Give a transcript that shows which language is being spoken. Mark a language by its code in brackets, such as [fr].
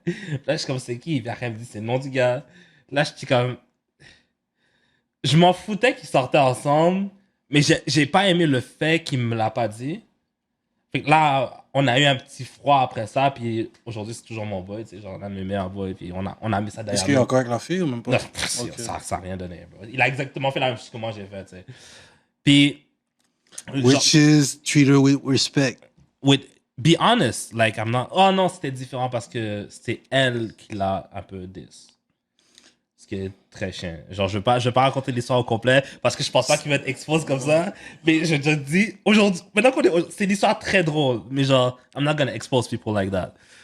[fr] Puis là, je suis comme, c'est qui? Puis après, elle me dit, c'est le nom du gars. Là, je suis comme, je m'en foutais qu'ils sortaient ensemble, mais j'ai pas aimé le fait qu'il me l'a pas dit. Fait que là, on a eu un petit froid après ça, puis aujourd'hui, c'est toujours mon boy, tu sais, genre, un de mes meilleurs boys, puis on a mis ça derrière Est-ce qu'il est nous. encore avec la fille ou même pas? Non, Ok. ça a rien donné, bro. Il a exactement fait la même chose que moi j'ai fait, tu sais. Puis, genre, [en] Which is treat her with respect. be honest, like, I'm not. [fr] Oh non, c'était différent parce que c'est elle qui l'a un peu diss. Ce qui est très chiant. Genre, je veux pas raconter l'histoire au complet parce que je pense pas qu'il va être exposé comme ça. Mais je te dis, aujourd'hui, maintenant c'est une histoire très drôle, mais genre, [en] I'm not gonna expose people like that.